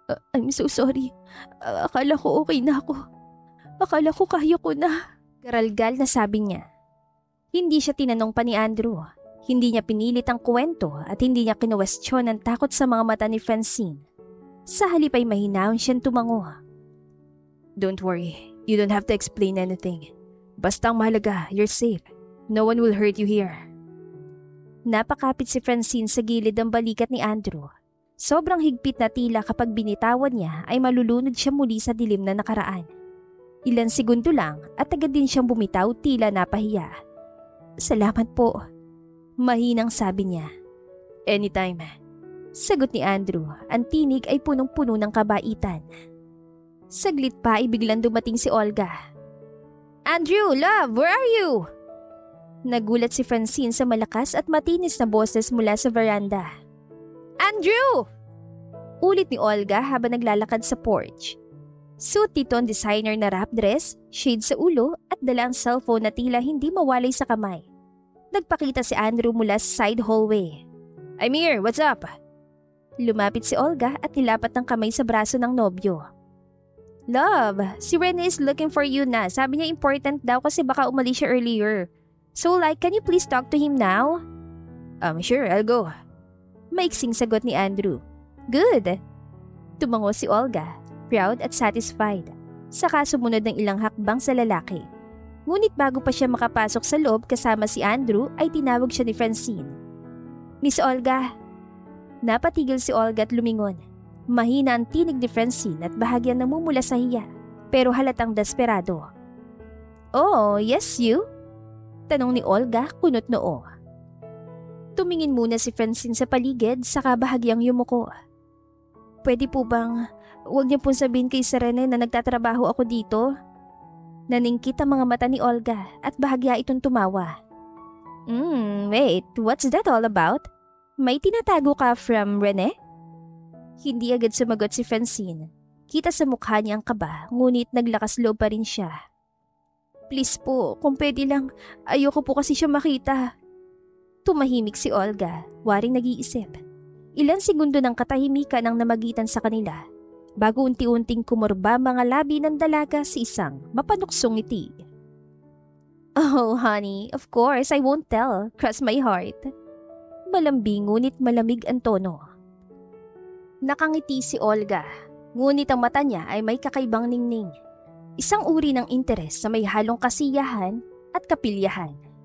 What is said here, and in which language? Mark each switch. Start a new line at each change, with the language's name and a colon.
English: I'm so sorry.
Filipino: Akala ko okay na ako. Akala ko kaya ko na. Garalgal na sabi niya. Hindi siya tinanong pa ni Andrew. Hindi niya pinilit ang kwento at hindi niya kinuwestiyon ang takot sa mga mata ni Francine. Sa halip ay mahinahon siyang tumango.
English: Don't worry. You don't have to explain anything.
Filipino: Basta ang mahalaga,
English: you're safe. No one will hurt you here.
Filipino: Napakapit si Francine sa gilid ng balikat ni Andrew. Sobrang higpit na tila kapag binitawan niya ay malulunod siya muli sa dilim na nakaraan. Ilan segundo lang at agad din siyang bumitaw tila napahiya. Salamat po. Mahinang sabi niya.
English: Anytime.
Filipino: Sagot ni Andrew. Ang tinig ay punong-puno ng kabaitan. Saglit pa ay biglang dumating si Olga.
English: Andrew, love, where are you?
Filipino: Nagulat si Francine sa malakas at matinis na boses mula sa veranda. Andrew! Ulit ni Olga habang naglalakad sa porch. Suot dito ang designer na wrap dress, shade sa ulo at dala ang cellphone na tila hindi mawalay sa kamay. Nagpakita si Andrew mula sa side hallway.
English: "I'm here, what's up?"
Filipino: Lumapit si Olga at nilapat ng kamay sa braso ng nobyo. "Love, si Rene
English: is looking for you
Filipino: na. Sabi niya important daw kasi baka umalis siya earlier.
English: So like, can you please talk to him now?" Sure, I'll go."
Filipino: Maiksing sagot ni Andrew.
English: "Good."
Filipino: Tumango si Olga, proud at satisfied. Saka sumunod ng ilang hakbang sa lalaki. Ngunit bago pa siya makapasok sa loob kasama si Andrew ay tinawag siya ni Francine. "Miss Olga." Napatigil si Olga at lumingon. Mahina ang tinig ni Francine at bahagyang namumula sa hiya, pero halatang desperado.
English: "Oh, yes you?"
Filipino: Tanong ni Olga kunot noo. Tumingin muna si Francine sa paligid saka bahagyang yumuko. "Pwede po bang huwag niyo pong sabihin kay Sir Rene na nagtatrabaho ako dito?" Naningkit ang mga mata ni Olga at bahagya itong tumawa.
English: Wait, what's that all about?
Filipino: May tinatago ka
English: from Rene?"
Filipino: Hindi agad sumagot si Francine. Kita sa mukha niya ang kaba, ngunit naglakas loob pa rin siya. "Please po, kung pwede lang, ayoko po kasi siya makita." Tumahimik si Olga, waring nag-iisip. Ilang segundo ng katahimikan ang namagitan sa kanila, bago unti-unting kumurba mga labi ng dalaga sa isang mapanuksong ngiti.
English: "Oh honey, of course I won't tell, cross my heart."
Filipino: Malambing ngunit malamig ang tono. Nakangiti si Olga, ngunit ang mata niya ay may kakaibang ningning. Isang uri ng interes sa may halong kasiyahan at kapilyahan.